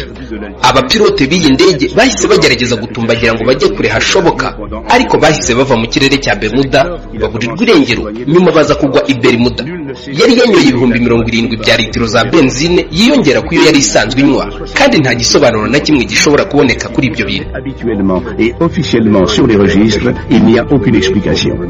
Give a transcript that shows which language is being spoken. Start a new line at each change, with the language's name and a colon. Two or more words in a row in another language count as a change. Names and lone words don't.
Kinyarwanda: Abapilote b'iyi ndege bahise bagerageza gutumbagira ngo bajye kure hashoboka, ariko bahise bava mu kirere cya Bermuda baburirwa irengero, nyuma baza kugwa i Bermuda. Yari yanyoye 70,000 bya litiro za benzine yiyongera ku yo yari isanzwe inywa, kandi nta gisobanuro na kimwe gishobora kuboneka kuri ibyo bintu.
French: Et officiellement sur les registres, il n'y a aucune explication.